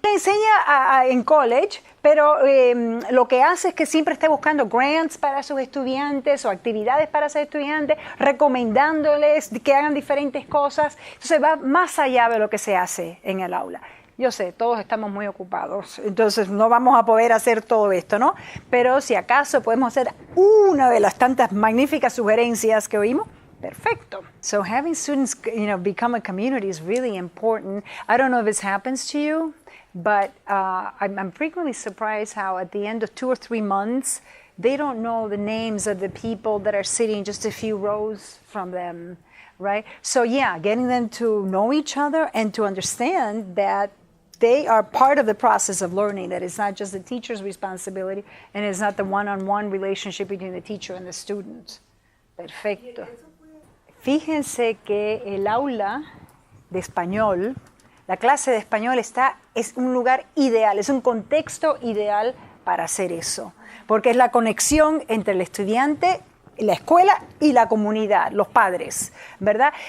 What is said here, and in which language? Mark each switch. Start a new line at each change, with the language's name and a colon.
Spanish: Le enseña en college, pero lo que hace es que siempre está buscando grants para sus estudiantes o actividades para sus estudiantes, recomendándoles que hagan diferentes cosas. Entonces va más allá de lo que se hace en el aula. Yo sé, todos estamos muy ocupados, entonces no vamos a poder hacer todo esto, ¿no? Pero si acaso podemos hacer una de las tantas magníficas sugerencias que oímos, perfecto.
English: So having students, become a community is really important. I don't know if this happens to you, but I'm frequently surprised how at the end of 2 or 3 months, they don't know the names of the people that are sitting just a few rows from them, right? So yeah, getting them to know each other and to understand that they are part of the process of learning, that it's not just the teacher's responsibility and it's not the one-on-one relationship between the teacher and the student.
Spanish: Perfecto. Fíjense que el aula de español, la clase de español es un lugar ideal, es un contexto ideal para hacer eso, porque es la conexión entre el estudiante, la escuela y la comunidad, los padres, ¿verdad?